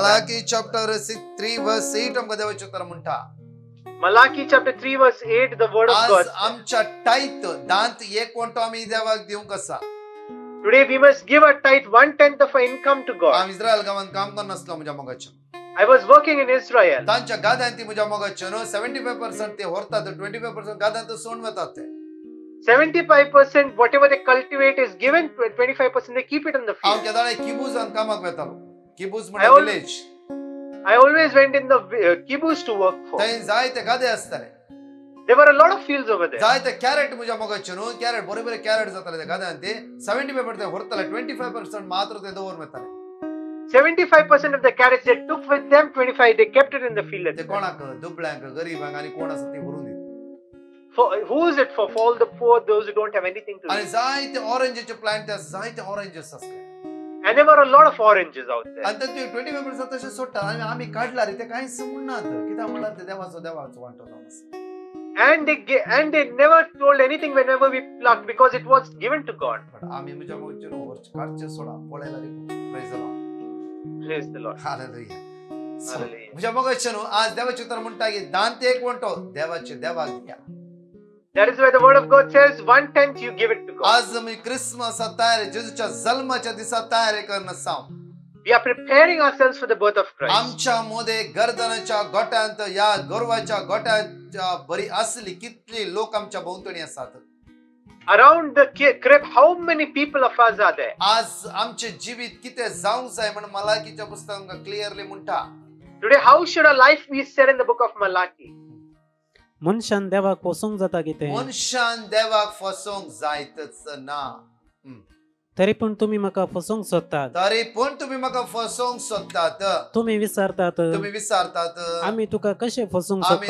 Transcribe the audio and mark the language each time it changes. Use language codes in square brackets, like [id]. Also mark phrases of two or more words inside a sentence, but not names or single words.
[kok] मलाकी चॅप्टर 3 वर्स 8 आमकां देवाचें उतर म्हणटा. [en] Malachi chapter 3 verse 8, the word of [kok] आज [en] God. [kok] आमच्या टाईत दांत एक कोणतो आम्ही देवाक दिवंक आसा. [en] Today we must give a tithe 1/10 of our income to God. [kok] हांव इस्रायल गांवांत काम करनासलो म्हज्या मोगाचें. [en] I was working in Israel. [kok] तांच्या गाद्यांत ती म्हज्या मोगाचें न्हू 75% ते व्हरतात 25% गाद्यांत सोडून वतात ते. [en] 75% whatever they cultivate is given, 25% they keep it in the [kok] हांव [en] field. [kok] केदाळे किबूजांत कामाक वेतालो. किबूज [en] I [kok] म्हणजे [en] always- विलेज. I always went in the kibbutz to work for. [kok] थंय जायते गादे आसताले. [en] There were a lot of fields over there. [kok] जायते कॅरेट म्हज्या मोगाचें न्हू कॅरेट बरे बरे कॅरेट जाताले त्या गाद्यांत ते 75% ते व्हरताले 25% मात्र ते दवरून वताले. [en] 75% of the carrots they took with them, 25 they kept it in the field. [kok] ते कोणाक दुबळ्यांक गरीबांक आणि कोण आसा ती व्हरून दिता. [en] For who is it for? For all the poor, those who don't have anything to [kok] आणि [en] eat. [kok] जायते ऑरेंजचे प्लांट जायते ऑरेंजेस असले. [en] And there were a lot of oranges out there. [kok] आणि ते 25% तसे सोडटा आणि आम्ही काढला रे ते कांयच म्हणनात कित्याक म्हणल्यार ते देवाचो वांटो जावन आसा. [en] And they never told anything whenever we plucked because it was given to God. [kok] पण आम्ही म्हज्या मोगचें काडचे सोडा पळयला रे. [en] Praise the Lord. Praise the Lord. हालेलुया. Hallelujah. [kok] म्हज्या मोगचें आज देवाचें उतर म्हणटा की दांत एक वंटो देवाचे देवाक दिया. [en] That is why the word of God says 1/10 you give it to God. [kok] आज आमी क्रिसमस तयार जेजूच्या जल्माच्या दिसा तयारी करन आसा. [en] We are preparing ourselves for the birth of Christ. [kok] आमच्या मध्ये गर्दनाच्या गोट्यांत या गोरवाच्या गोट्यांच्या बरी असली कितली लोक आमच्या भोवतणी असतात. [en] Around the crib, how many people of us are there? [kok] आज आमचे जीवित किती जावंक जाय म्हणून मलाकीच्या पुस्तकांत क्लिअरली म्हणटा. [en] Today, how should our life be said in the book of Malachi? [kok] मनशान देवाक पोसूंक जाता कितें मनशान देवाक फसोवंक जायतच ना. तरी पूण तुमी म्हाका फसोवंक सोदतात. तरी पूण तुम्ही म्हाका फसोवंक सोदतात. तुम्ही विचारतात तुम्ही विचारतात आमी तुका कशें फसोवंक आम्ही